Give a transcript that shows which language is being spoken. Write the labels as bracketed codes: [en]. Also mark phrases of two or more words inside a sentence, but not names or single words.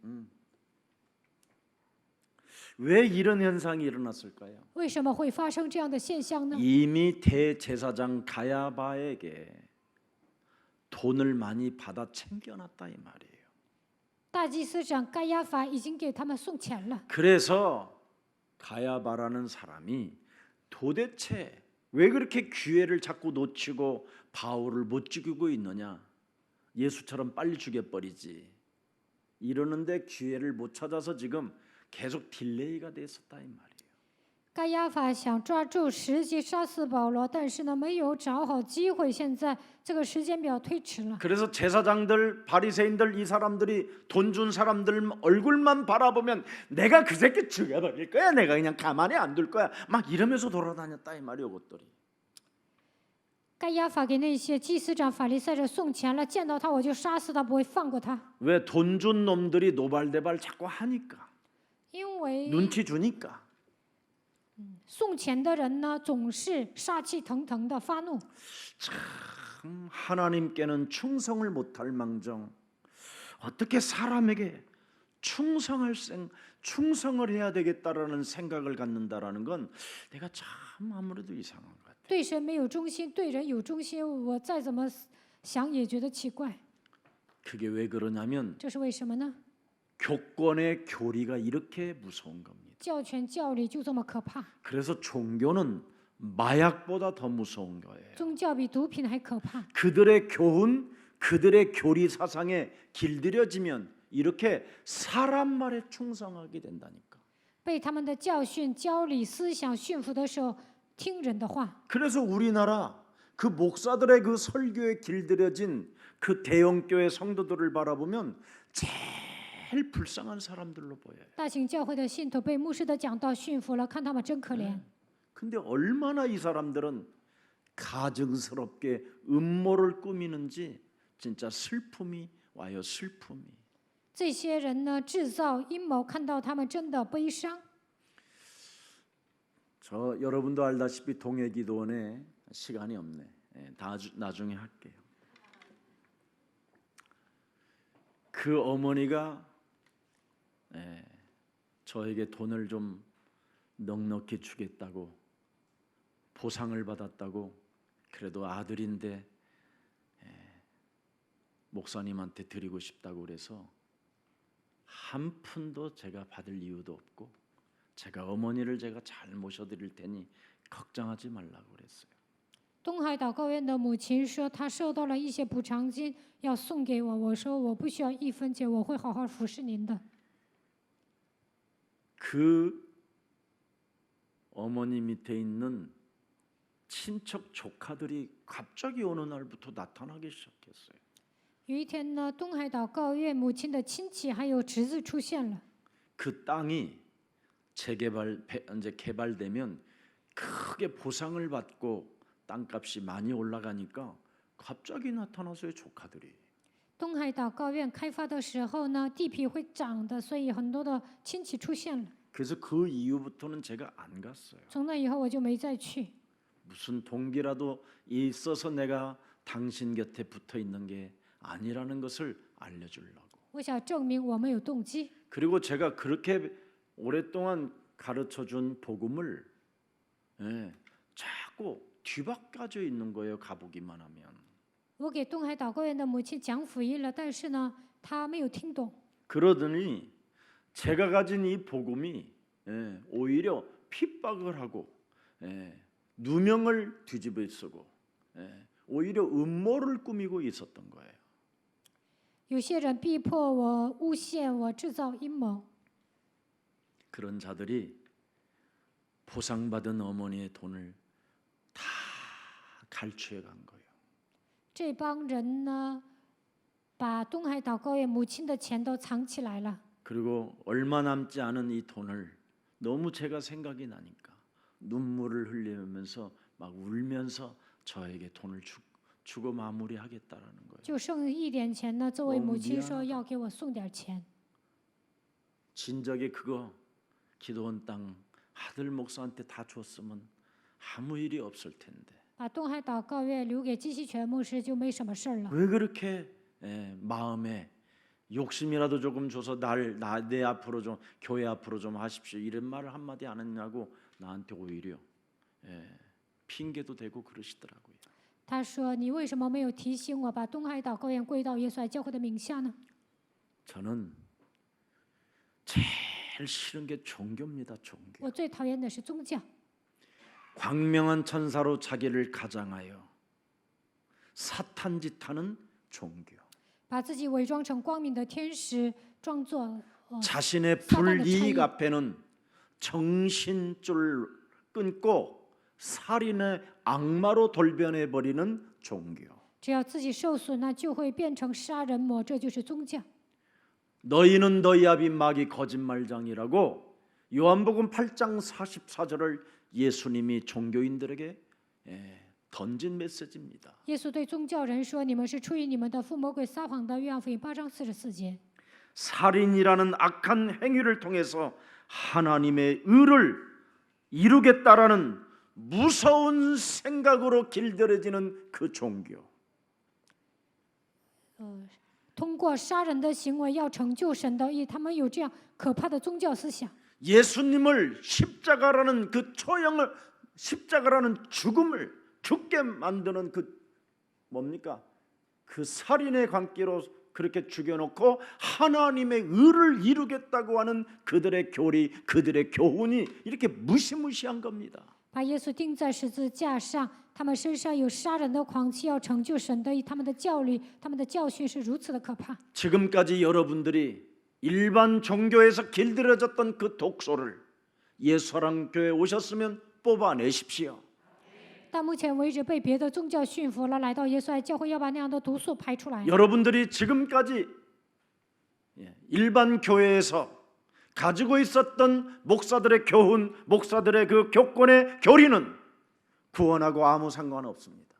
[ko] 왜 이런 현상이 일어났을까요? [zh] 为什么会发生这样的现象呢？ [ko] 이미 대제사장 가야바에게 돈을 많이 받아 챙겨놨다 이 말이에요. [zh] 大祭司长该亚法已经给他们送钱了， [ko] 그래서 가야바라는 사람이 도대체 왜 그렇게 기회를 자꾸 놓치고 바울을 못 죽이고 있느냐? 예수처럼 빨리 죽여버리지. 이러는데 기회를 못 찾아서 지금 계속 딜레이가 됐었다 이 말이에요. [zh] 该亚法想抓住时机杀死保罗，但是呢，没有找好机会，现在这个时间表推迟了。 [ko] 그래서 제사장들, 바리새인들 이 사람들이 돈 준 사람들 얼굴만 바라보면 내가 그 새끼 죽여버릴 거야. 내가 그냥 가만히 안 둘 거야. 막 이러면서 돌아다녔다 이 말이에요, 것들이. [zh] 该亚法给那些祭司长、法利赛人送钱了，见到他我就杀死他，不会放过他。 [ko] 왜 돈 준 놈들이 노발대발 자꾸 하니까 [zh] 因为 [ko] 눈치 주니까. [zh] 送钱的人呢，总是杀气腾腾的发怒。 [ko] 하나님께는 충성을 못할 망정 어떻게 사람에게 충성을 해야 되겠다라는 생각을 갖는다라는 건 내가 참 아무래도 이상한 것 같아요. [zh] 对神没有忠心，对人有忠心，我再怎么想也觉得奇怪。 [ko] 그게 왜 그러냐면 [zh] 这是为什么呢？ [ko] 교권의 교리가 이렇게 무서운 겁니다. [zh] 教权教理就这么可怕， [ko] 그래서 종교는 마약보다 더 무서운 거예요. [zh] 宗教比毒品还可怕。 [ko] 그들의 교훈, 그들의 교리 사상에 길들여지면 이렇게 사람 말에 충성하게 된다니까. [zh] 被他们的教训、教理、思想驯服的时候，听人的话。 [ko] 그래서 우리나라 그 목사들의 그 설교에 길들여진 그 대형교회 성도들을 바라보면 제일 불쌍한 사람들로 보여요. [zh] 大型教会的信徒被牧师的讲道驯服了，看他们真可怜。 [ko] 근데 얼마나 이 사람들은 가증스럽게 음모를 꾸미는지 진짜 슬픔이 와요. 슬픔이. [zh] 这些人呢，制造阴谋，看到他们真的悲伤。 [ko] 저 여러분도 알다시피 동해기도원에 시간이 없네. 나중에 할게요. 그 어머니가 저에게 돈을 좀 넉넉히 주겠다고 보상을 받았다고 그래도 아들인데 목사님한테 드리고 싶다고 그래서 한 푼도 제가 받을 이유도 없고 제가 어머니를 제가 잘 모셔드릴 테니 걱정하지 말라고 그랬어요. [zh] 东海祷告院的母亲说，她收到了一些补偿金，要送给我。我说我不需要1分钱，我会好好服侍您的。 [ko] 그 어머니 밑에 있는 친척 조카들이 갑자기 어느 날부터 나타나기 시작했어요. [zh] 有一天呢，东海祷告院母亲的亲戚还有侄子出现了。 [ko] 그 땅이 이제 개발되면 크게 보상을 받고 땅값이 많이 올라가니까 갑자기 나타나서요 조카들이. [zh] 东海岛高院开发的时候呢，地皮会涨的，所以很多的亲戚出现了。 [ko] 그래서 그 이후부터는 제가 안 갔어요. [zh] 从那以后我就没再去。 [ko] 무슨 동기라도 있어서 내가 당신 곁에 붙어 있는 게 아니라는 것을 알려주려고. [zh] 我想证明我没有动机。 [ko] 그리고 제가 그렇게 오랫동안 가르쳐준 복음을 자꾸 뒤바꿔져 있는 거예요. 가보기만 하면. [zh] 我给东海祷告院的母亲讲福音了，但是呢，她没有听懂。 [ko] 그러더니 제가 가진 이 복음이 오히려 핍박을 하고 누명을 뒤집어 쓰고 오히려 음모를 꾸미고 있었던 거예요. [zh] 有些人逼迫我、诬陷我、制造阴谋。 [ko] 그런 자들이 보상받은 어머니의 돈을 다 갈취해 간 거예요. [zh] 这帮人呢，把东海祷告院母亲的钱都藏起来了。 [ko] 그리고 얼마 남지 않은 이 돈을 너무 제가 생각이 나니까 눈물을 흘리면서 막 울면서 저에게 돈을 주고 마무리하겠다라는 거예요. [zh] 就剩一点钱呢，这位母亲说要给我送点钱。 [ko] 진작에 그거 기도원 땅 하들 목사한테 다 줬으면 아무 일이 없을 텐데. [zh] 把东海祷告院留给基西全牧师就没什么事儿了。 [ko] 왜 그렇게 마음에 욕심이라도 조금 줘서 내 앞으로 좀 교회 앞으로 좀 하십시오 이런 말을 한마디 안 했냐고 나한테 오히려 핑계도 대고 그러시더라고요. [zh] 他说：“你为什么没有提醒我把东海祷告院归到耶稣爱教会的名下呢？” [ko] 저는 제일 싫은 게 종교입니다. 종교. [zh] 我最讨厌的是宗教。 [ko] 광명한 천사로 자기를 가장하여 사탄짓하는 종교. [zh] 把自己伪装成光明的天使，装作 [ko] 자신의 불이익 앞에는 정신줄 끊고 살인의 악마로 돌변해 버리는 종교. [zh] 只要自己受损，那就会变成杀人魔，这就是宗教。 [ko] 너희는 너희 아비 마귀 거짓말장이라고 요한복음 8장 44절을 예수님이 종교인들에게 던진 메시지입니다. [zh] 耶稣对宗教人说：“你们是出于你们的父魔鬼撒谎的。” 约翰福音8章44节。 [ko] 살인이라는 악한 행위를 통해서 하나님의 의를 이루겠다라는 무서운 생각으로 길들여지는 그 종교. [zh] 通过杀人的行为要成就神的义，他们有这样可怕的宗教思想。 [ko] 예수님을 십자가라는 그 초형을 십자가라는 죽음을 죽게 만드는 그 뭡니까? 그 살인의 관계로 그렇게 죽여놓고 하나님의 의를 이루겠다고 하는 그들의 교리, 그들의 교훈이 이렇게 무시무시한 겁니다. [zh] 把耶稣钉在十字架上，他们身上有杀人的狂气，要成就神的义。他们的教理、他们的教训是如此的可怕。 [ko] 지금까지 여러분들이 일반 종교에서 길들여졌던 그 독소를 예수사랑교회에 오셨으면 뽑아내십시오. [zh] 到目前为止，被别的宗教驯服了，来到耶稣爱教会，要把那样的毒素排出来。 [ko] 여러분들이 지금까지 일반 교회에서 가지고 있었던 목사들의 교훈, 목사들의 그 교권의 교리는 구원하고 아무 상관없습니다.